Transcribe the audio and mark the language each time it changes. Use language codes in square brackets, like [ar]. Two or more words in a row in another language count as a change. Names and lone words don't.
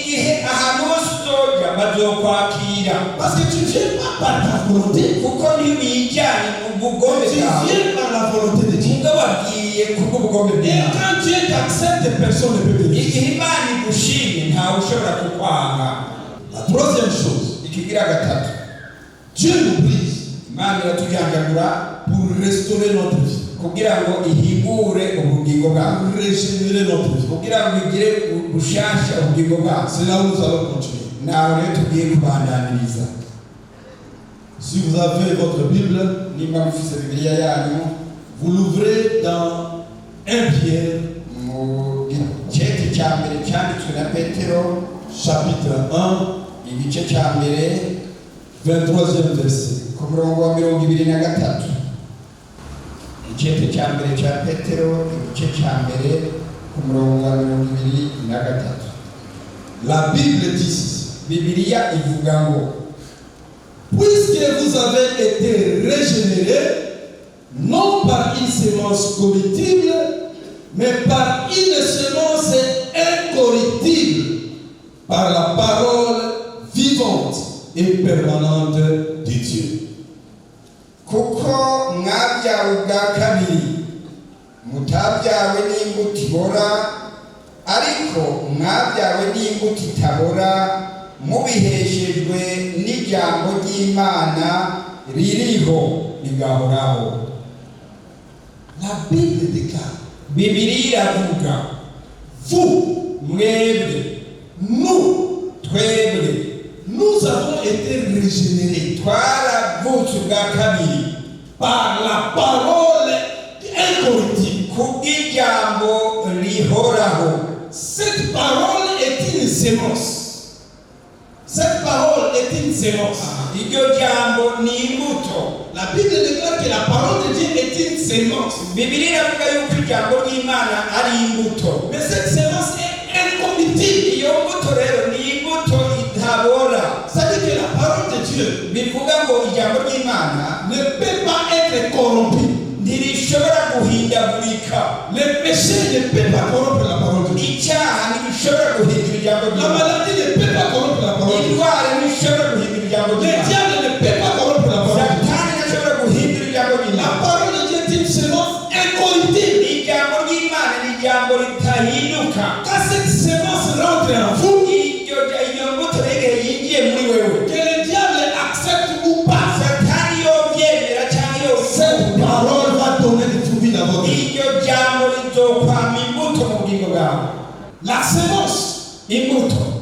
[fr] Parce que tu ne viens pas par ta volonté, tu viens par la volonté de Dieu. Et quand Dieu t'accepte, personne ne peut te dire. La troisième chose, Dieu nous brise pour restaurer notre vie. [rn] kugira ngo ihingure ubugingo bwawe, [fr] régénérer notre vie. [rn] kugira ngo igire bushasha ubugingo bwawe. [fr] C'est là où nous allons continuer. [rn] Nawe rero tugiye kubandaniriza. [fr] Si vous avez votre Bible, [rn] Nimba mufise Bibiliya yanyu, [fr] vous l'ouvrez dans 1 Pierre, [rn] mu gice cya mbere cyanditswe na Petero, [fr] chapitre 1, [rn] igice cya mbere [fr] 23e verset. [rn] ku murongo wa 23. Igice cya mbere cya Petero, igice cya mbere ku murongo wa 23. [fr] La Bible dit, [rn] Bibiliya ivuga ngo, [fr] puisque vous avez été régénérés, non par une semence corruptible, mais par une semence incorruptible, par la parole vivante et permanente de Dieu. [rn] kuko mwabyawe ubwa kabiri, mutabyawe n'imbuto ibora, ariko mwabyawe n'imbuto itabora, mubiheshejwe n'ijambo ry'Imana ririho rigahoraho. [fr] La Bible déclare, [rn] Bibiliya iravuga, [fr] vous, [rn] mwebwe, [fr] nous, [rn] twebwe, [fr] nous avons été régénérés [rn] twaravutse ubwa kabiri [fr] par la parole incorruptible. [rn] kubw'ijambo rihoraho. [fr] Cette parole est une sémence. Cette parole est une sémence. [rn] Iryo jambo ni imbuto. [fr] La Bible déclare que la parole de Dieu est une sémence. [rn] Bibiliya iravuga yuko ijambo ry'Imana ari imbuto. [fr] Mais cette sémence est incorruptible. [rn] Iyo mbuto rero ni imbuto itabora. [fr] C'est-à-dire que la parole de Dieu [rn] Bivuga ngo ijambo ry'Imana [fr] ne peut pas être corrompue. [rn] ntirishobora guhindagurika. [fr] Le péché ne peut pas corrompre la parole de Dieu. [rn] Icyaha ntigishobora guhindura ijambo [fr] La [rn] ry'Imana. [fr] maladie ne peut pas corrompre la parole de Dieu. [rn] Indwara ntishobora guhindura ijambo [fr] Le [rn] ry'Imana. [fr] diable ne peut pas corrompre la parole de Dieu. [rn] Satani ntashobora guhindura ijambo [fr] La [rn] ry'Imana. [fr] parole de Dieu est une sémence incorruptible. [rn] Ijambo ry'Imana ni ijambo ritahinduka. [fr] Quand cette sémence rentre en vous, [rn] Iyo mbuto rero yinjiye muri wewe, [fr] que le diable accepte ou pas, [rn] Satani yobyemera cyangwa [fr] cette [rn] yose, [fr] parole va donner des fruits dans votre vie. [rn] iryo jambo rizokwama imbuto mu bugingo bwawe. [fr] La sémence, [rn] Imbuto